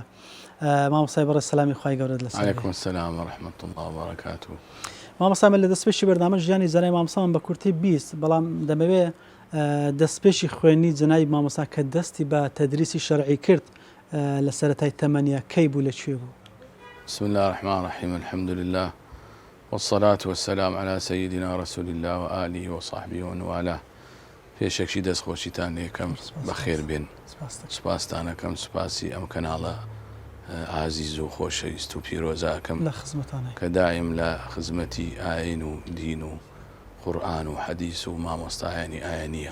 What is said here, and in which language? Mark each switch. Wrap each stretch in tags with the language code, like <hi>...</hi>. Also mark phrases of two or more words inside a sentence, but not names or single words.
<ckb>مامۆستای بەڕێز سەلامی خوای گەورەت لەسەر.</ckb> <ar>عەلەیکوم السەلام وەڕەحمەتوڵڵاه وبەرەکاتوه.</ar> <ckb>مامۆستا من لە دەستپێشی بەردامە ژیانی جەنابی مامۆستامان بە کورتی 20 بەڵام دەمەوێ دەستپێشی خوێنی جەنابی مامۆستا کە دەستی بە تەدریسی شەرعی کرد لە سەرەتای تەمەنیە کەی بوو لەکوێ بوو؟</ckb> <ar>بسم الله الرحمن الرحيم الحمد لله والصلاة والسلام على سيدنا رسول الله وآله وصحبه ومن والاه.</ar> <ckb>پێشێکی دەستخۆشیتان لێکەم بەخێر بێن. سوپاسدانەکەم سوپاسی ئەم کەناڵە عزیز و خۆشەویست و پیرۆزاکەم کە دایم لە خزمەتی ئاین و دین و قورئان و حەدیث و مامۆستایانی ئاینیە.</ckb>